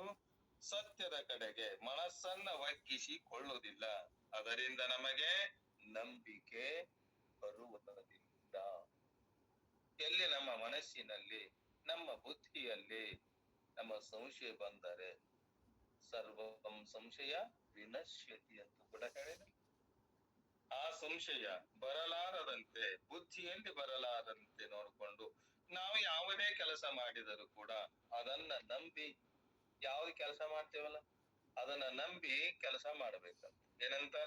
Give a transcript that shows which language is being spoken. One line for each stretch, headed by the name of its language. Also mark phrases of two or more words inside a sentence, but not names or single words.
Kannada: ಸತ್ಯದ ಕಡೆಗೆ ಮನಸ್ಸನ್ನ ಒಗ್ಗಿಸಿಕೊಳ್ಳುವುದಿಲ್ಲ. ಅದರಿಂದ ನಮಗೆ ನಂಬಿಕೆ ಬರುವುದಿಲ್ಲ. ಎಲ್ಲಿ ನಮ್ಮ ಮನಸ್ಸಿನಲ್ಲಿ ನಮ್ಮ ಬುದ್ಧಿಯಲ್ಲಿ ನಮ್ಮ ಸಂಶಯ ಬಂದರೆ
Sanskrit: ಸರ್ವಂ ಸಂಶಯ ವಿನಶ್ಯತಿ
Kannada: ಅಂತ ಕೂಡ ಹೇಳಿದ. ಆ ಸಂಶಯ ಬರಲಾರದಂತೆ, ಬುದ್ಧಿಯಲ್ಲಿ ಬರಲಾರದಂತೆ ನೋಡಿಕೊಂಡು ನಾವು ಯಾವುದೇ ಕೆಲಸ ಮಾಡಿದರೂ ಕೂಡ ಅದನ್ನ ನಂಬಿ, ಯಾವ್ದು ಕೆಲಸ ಮಾಡ್ತೇವಲ್ಲ ಅದನ್ನ ನಂಬಿ ಕೆಲಸ ಮಾಡ್ಬೇಕಂತ ಏನಂತಾರ?